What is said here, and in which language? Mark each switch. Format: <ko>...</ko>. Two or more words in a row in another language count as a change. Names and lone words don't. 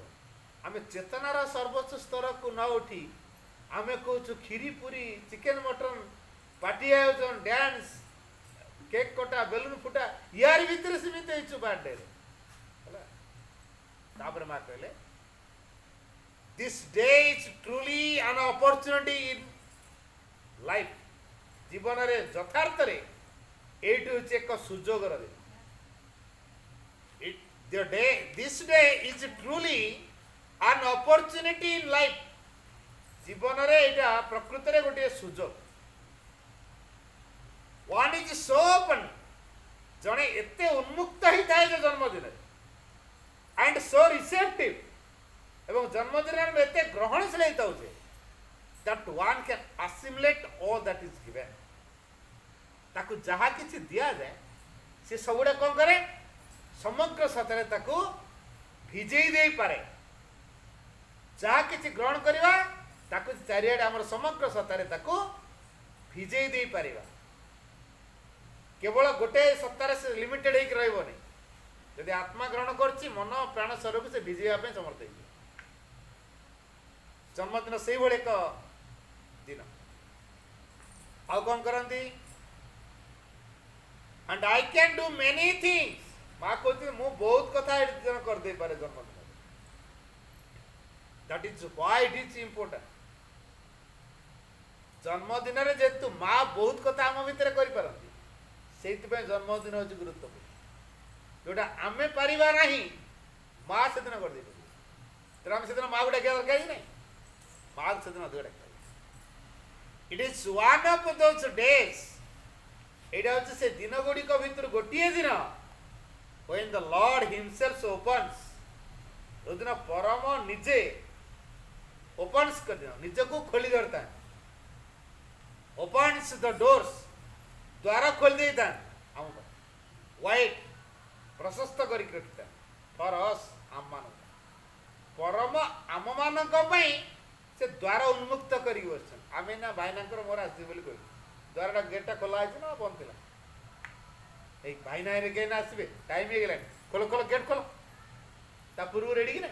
<or>ଆମେ ଚେତନାର ସର୍ବୋଚ୍ଚ ସ୍ତରକୁ ନ ଉଠି ଆମେ କହୁଛୁ କ୍ଷୀରି ପୁରୀ</or> <en>chicken mutton party</en> <or>ଆୟୋଜନ ଡ୍ୟାନ୍ସ କେକ୍ କଟା ବେଲୁନ ଫୁଟା ୟାରି ଭିତରେ ସୀମିତ ହେଇଛୁ ବାର୍ଥଡେରେ ହେଲା। ତାପରେ ମା କହିଲେ</or> <en>This day is truly an opportunity in life.</en> <or>ଜୀବନରେ ଯଥାର୍ଥରେ ଏଇଠି ହେଉଛି ଏକ ସୁଯୋଗର ଦିନ।</or> <en>This day is truly an opportunity in life.</en> <or>ଜୀବନରେ ଏଇଟା ପ୍ରକୃତରେ ଗୋଟିଏ ସୁଯୋଗ।</or> <en>One is so open,</en> <or>ଜଣେ ଏତେ ଉନ୍ମୁକ୍ତ ହେଇଥାଏ ଯେ ଜନ୍ମଦିନରେ,</or> <en>and so receptive,</en> <or>ଏବଂ ଜନ୍ମଦିନରେ ଆମେ ଏତେ ଗ୍ରହଣଶୀଳ ହେଇଥାଉ ଯେ</or> <en>that one can assimilate all that is given.</en> <or>ତାକୁ ଯାହା କିଛି ଦିଆଯାଏ ସେ ସବୁଗୁଡ଼ା କ'ଣ କରେ, ସମଗ୍ର ସତରେ ତାକୁ ଭିଜେଇ ଦେଇପାରେ। ଯାହା କିଛି ଗ୍ରହଣ କରିବା ତାକୁ ଚାରିଆଡ଼େ ଆମର ସମଗ୍ର ସତ୍ତାରେ ତାକୁ ଭିଜେଇ ଦେଇପାରିବା। କେବଳ ଗୋଟେ ସତ୍ତାରେ ସେ ଲିମିଟେଡ୍ ହେଇକି ରହିବନି। ଯଦି ଆତ୍ମା ଗ୍ରହଣ କରୁଛି ମନ ପ୍ରାଣ ଶରୀରକୁ ସେ ଭିଜେଇବା ପାଇଁ ସମର୍ଥ ହେଇଯିବ। ଜନ୍ମଦିନ ସେଇଭଳି ଏକ ଦିନ। ଆଉ କ'ଣ କରନ୍ତି,</or> <en>and I can do many things।</en> <or>ମା କହୁଛି ମୁଁ ବହୁତ କଥା କରିଦେଇପାରେ ଜନ୍ମଦିନ।</or> <en>that is why it is important।</en> <or>ଜନ୍ମଦିନରେ ଯେହେତୁ ମା ବହୁତ କଥା ଆମ ଭିତରେ କରିପାରନ୍ତି, ସେଇଥିପାଇଁ ଜନ୍ମଦିନ ହେଉଛି ଗୁରୁତ୍ୱପୂର୍ଣ୍ଣ। ଯୋଉଟା ଆମେ ପାରିବା ନାହିଁ ମା ସେଦିନ କରିଦେଇପାରିବ। ତେଣୁ ଆମେ ସେଦିନ ମାକୁ ଡାକିବା ଦରକାର କି ନାହିଁ, ମା ସେଦିନ ଅଧିକ ଡାକିବା।</or> <en>It is one of those days.</en> <or>ଏଇଟା ହେଉଛି ସେ ଦିନ ଗୁଡ଼ିକ ଭିତରୁ ଗୋଟିଏ ଦିନ</or> <en>when the Lord himself opens,</en> <or>ଯୋଉଦିନ ପରମ ନିଜେ opens କରିଦିନ ନିଜକୁ ଖୋଲି ଧରିଥାନ୍ତି,</or> <en>opens the doors,</en> <or>ଦ୍ୱାର ଖୋଲି ଦେଇଥାନ୍ତି ଆମ ପାଇଁ, ୱାଇଡ୍ ପ୍ରଶସ୍ତ କରିକି ରଖିଥାନ୍ତି</or> <en>for us,</en> <or>ଆମମାନଙ୍କୁ। ପରମ ଆମମାନଙ୍କ ପାଇଁ ସେ ଦ୍ୱାର ଉନ୍ମୁକ୍ତ କରିକି ବସିଛନ୍ତି। ଆମେ ନା ଭାଇନାଙ୍କର ମୋର ଆସିବି ବୋଲି କହିବୁ, ଦ୍ୱାରଟା ଗେଟ୍ଟା ଖୋଲା ହେଇଛି ନା ବନ୍ଦ ଥିଲା? ଏଇ ଭାଇନା ହେଲେ କେହି ନା ଆସିବେ, ଟାଇମ୍ ହେଇଗଲାଣି, ଖୋଲ ଖୋଲ ଗେଟ୍ ଖୋଲ। ତା ପୂର୍ବରୁ ରେଡ଼ି କି ନାହିଁ?</or>